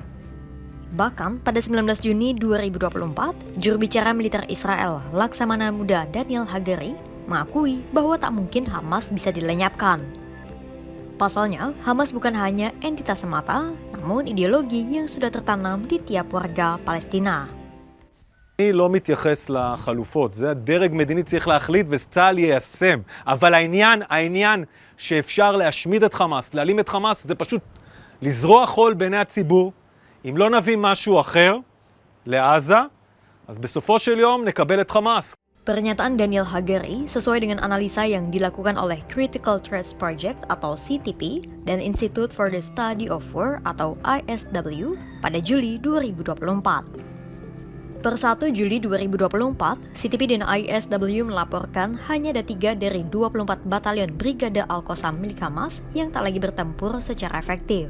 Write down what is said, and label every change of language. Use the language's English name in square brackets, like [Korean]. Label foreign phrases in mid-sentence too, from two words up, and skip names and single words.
[Indonesian] Bahkan pada 19 Juni 2024, juru bicara militer Israel, Laksamana Muda Daniel Hagari, mengakui bahwa tak mungkin Hamas bisa dilenyapkan. Pasalnya, Hamas bukan hanya entitas semata, namun ideologi yang sudah tertanam di tiap warga Palestina. [Hebrew] אני לא מתייחס לחלופות, זה הדרג מדיני צריך להחליט וצה"ל יישם. אבל העניין שאפשר להשמיד את חמאס, להעלים את חמאס, זה פשוט לזרוע חול בעיני הציבור. אם לא נביא משהו אחר לעזה, אז בסופו של יום נקבל את חמאס. [Indonesian] Pernyataan Daniel Hagari sesuai dengan analisa yang dilakukan oleh Critical Threats Project atau CTP dan Institute for the Study of War atau ISW pada Juli 2024. Per 1 Juli 2024, CTP dan ISW melaporkan hanya ada 3 dari 24 batalion Brigade Al-Qassam milik Hamas yang tak lagi bertempur secara efektif.